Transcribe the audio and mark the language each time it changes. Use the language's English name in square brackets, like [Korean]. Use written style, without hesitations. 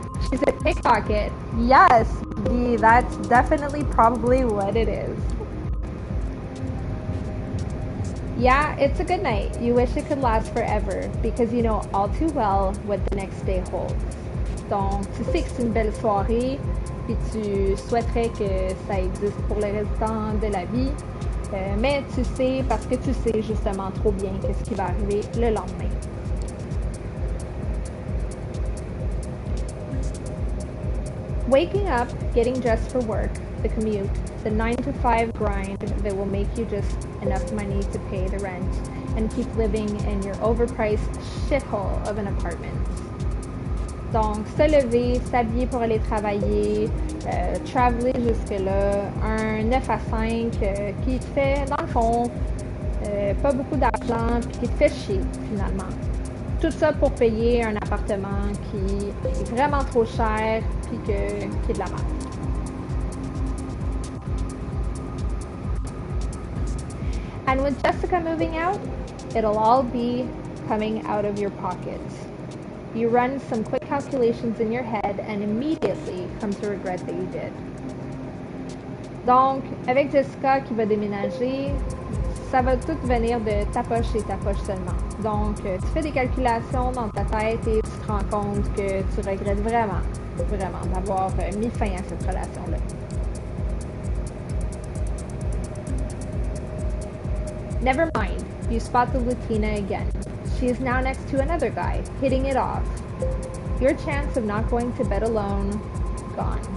[English] She's a pickpocket. Yes, that's definitely probably what it is. Yeah, it's a good night. You wish it could last forever because you know all too well what the next day holds. [French] Donc, tu sais que c'est une belle soirée, puis tu souhaiterais que ça existe pour le restant de la vie, mais tu sais parce que tu sais justement trop bien qu'est-ce qui va arriver le lendemain. [English] Waking up, getting dressed for work, the commute, the 9-to-5 grind that will make you just enough money to pay the rent and keep living in your overpriced shithole of an apartment. [French] Donc, se lever, s'habiller pour aller travailler, traveler jusque-là, un 9 à 5 qui te fait, dans le fond, pas beaucoup d'argent puis qui te fait chier, finalement. Tout ça pour payer un appartement qui est vraiment trop cher, puis qu'il y ait de la merde. [English] And with Jessica moving out, it'll all be coming out of your pocket. You run some quick calculations in your head and immediately come to regret that you did. [French] Donc, avec Jessica qui va déménager, ça va tout venir de ta poche et ta poche seulement. Donc, tu fais des calculations dans ta tête et tu te rends compte que tu regrettes vraiment, vraiment d'avoir mis fin à cette relation-là. [English] Never mind, you spot the Latina again. She is now next to another guy, hitting it off. Your chance of not going to bed alone, gone.